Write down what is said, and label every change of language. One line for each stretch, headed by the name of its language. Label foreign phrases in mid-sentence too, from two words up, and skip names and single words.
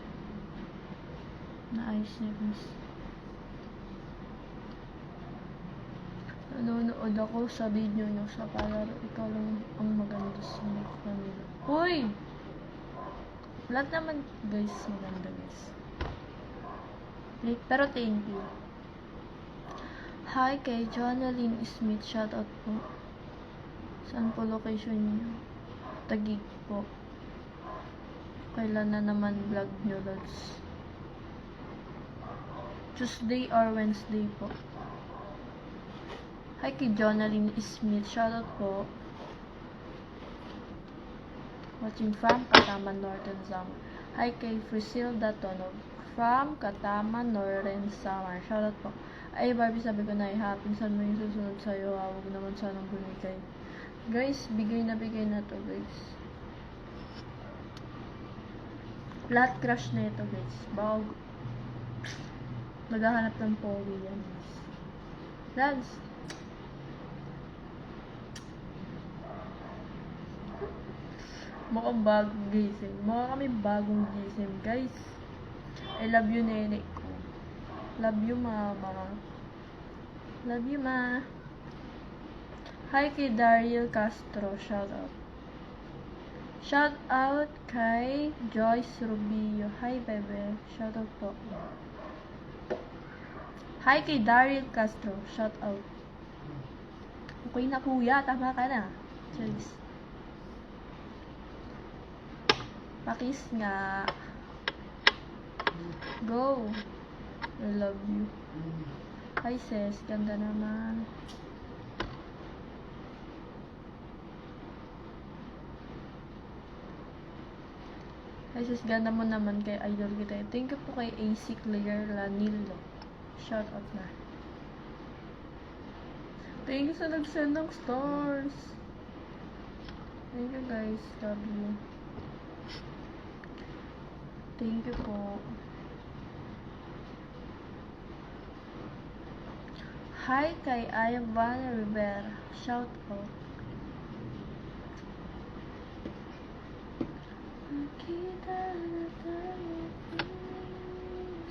Filipino: Naayos niya guys. Nanonood ako sa video nyo sa palaro. Ikaw lang ang maganda sa mga kanila. Uy! Lahat naman guys, maganda guys. Pero
English: thank you.
Filipino: Hi kay Jonalyn Smith. Shoutout po. Saan po location niyo? Taguig po. Kailan na naman vlog nyo lods?
English: Tuesday or Wednesday po.
Filipino: Hi kay Jonalyn Smith. Shoutout po.
English: Watching from Kataman, Northern Samar.
Filipino: Hi kay Frisilda Tonog from Kataman, Northern Samar. Shoutout po. Ay, Barbie, sabi ko na ihapin. Saan mo yung susunod sa'yo? Huwag naman sanang bumigay. Guys, bigay na to, guys. Lahat crush na ito, guys. Baka maghahanap ng powi yan, guys. Lads. Mukhang bagong gising. Mukha kami bagong gising, guys.
English: I love you,
Filipino: nene ko.
English: Love you, mama. Love you, ma.
Filipino: Hi kay Daryl Castro.
English: Shout out. Shout out
Filipino: kay Joyce Rubio. Hi, bebe.
English: Shout out
Filipino: po. Hi kay Daryl Castro.
English: Shout out.
Filipino: Okay na, kuya. Tama ka na. Cheers. Pakis nga.
English: Go. I love you.
Filipino: Hi, sis. Ganda naman. Hi, sis. Ganda mo naman kay idol kita.
English: Thank you
Filipino: po kay AC Clear Lanilo.
English: Shout out
Filipino: na.
English: Thank you
Filipino: sa nag-send ng stars.
English: Thank you, guys. Love you. Thank you
Filipino: po. Hi kay Ivan Rivera.
English: Shout out.
Filipino: Nakita na tayo, please.